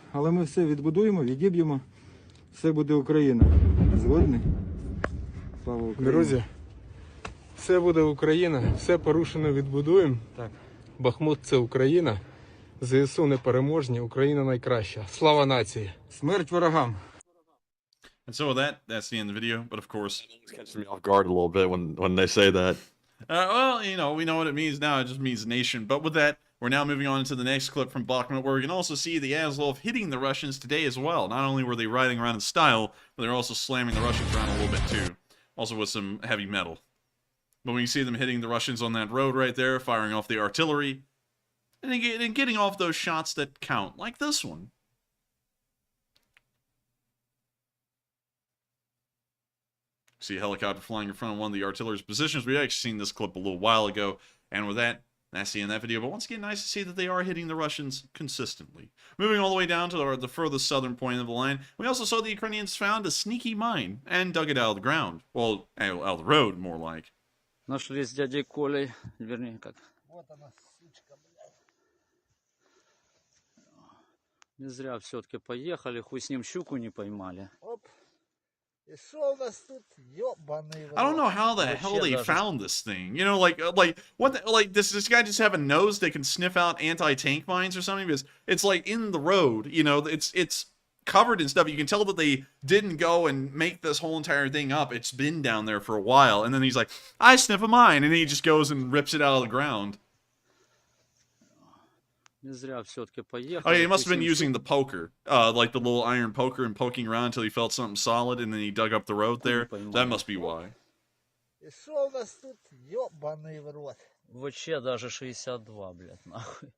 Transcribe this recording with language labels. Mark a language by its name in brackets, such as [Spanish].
[Ukrainian] Але ми все відбудуємо, відіб'ємо, все буде Україна. Згодні? Слава Україні. Друзі, все буде Україна, все порушено відбудуємо. Так. Бахмут – це Україна. ЗСУ непереможні, Україна найкраща. Слава нації! Смерть ворогам! [English] And so with that, that's the end of the video. But of course, It catches me off guard a little bit when they say that. well, you know, we know what it means now. It just means nation. But with that, we're now moving on to the next clip from Bakhmut, where we can also see the Azov hitting the Russians today as well. Not only were they riding around in style, but they're also slamming the Russians around a little bit too. Also with some heavy metal. But we can see them hitting the Russians on that road right there, firing off the artillery, and getting off those shots that count, like this one. See a helicopter flying in front of one of the artillery's positions. We've actually seen this clip a little while ago. And with that, that's the end of that video. But once again, nice to see that they are hitting the Russians consistently. Moving all the way down to the furthest southern point of the line, we also saw the Ukrainians found a sneaky mine and dug it out of the ground. Well, out of the road, more like. [Russian] Нашли с дядей Колей, вернее как. Вот она, сучка, блядь. Не зря все-таки поехали, хуй с ним щуку не поймали. Оп. И что у нас тут ёбаный? [English] I don't know how the hell they found this thing. You know, like what? Like does this guy just have a nose that can sniff out anti-tank mines or something? Because it's like in the road. You know, it's covered in stuff. You can tell that they didn't go and make this whole entire thing up. It's been down there for a while. And then he's like, I sniff a mine, and then he just goes and rips it out of the ground. [Russian] Не зря все-таки поехали. [English] Oh yeah, he must have been using the poker, like the little iron poker, and poking around until he felt something solid, and then he dug up the road there. That must be why. [Russian] И что у нас тут ёбаный в рот? Вообще даже 62, блядь, нахуй.